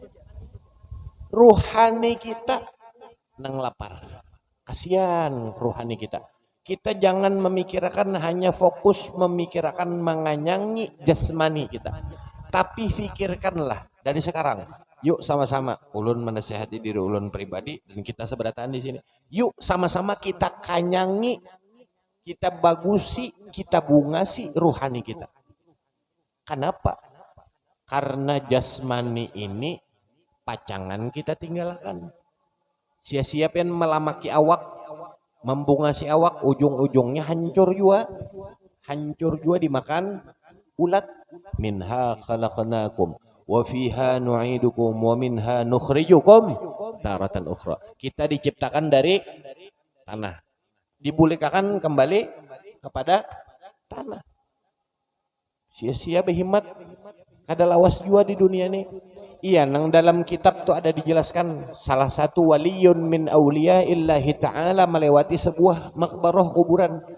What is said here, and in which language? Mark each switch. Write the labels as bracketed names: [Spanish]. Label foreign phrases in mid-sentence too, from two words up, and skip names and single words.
[Banjar] Ruhani kita nang lapar. Kasihan ruhani kita. Kita jangan memikirkan hanya fokus memikirkan menganyangi jasmani kita. Tapi pikirkanlah dari sekarang. Yuk sama-sama ulun menasihati diri ulun pribadi dan kita seberataan di sini. Yuk sama-sama kita kanyangi, kita bagusi, kita bungasi ruhani kita. Kenapa? Karena jasmani ini pacangan kita tinggalkan. Sia-sia pian melamaki awak, membungasi awak, ujung-ujungnya hancur juga dimakan ulat. [Arabic] منها خلقناكم وفيها نعيدكم ومنها نخرجكم تارة أخرى. [Banjar] Kita diciptakan dari tanah, dibulikakan kembali kepada tanah. Sia-sia berhimat kada lawas jua di dunia ini. Iya, nang dalam kitab tuh ada dijelaskan salah satu [Arabic] ولي من أولياء الله تعالى [Banjar] melewati sebuah makbarah kuburan.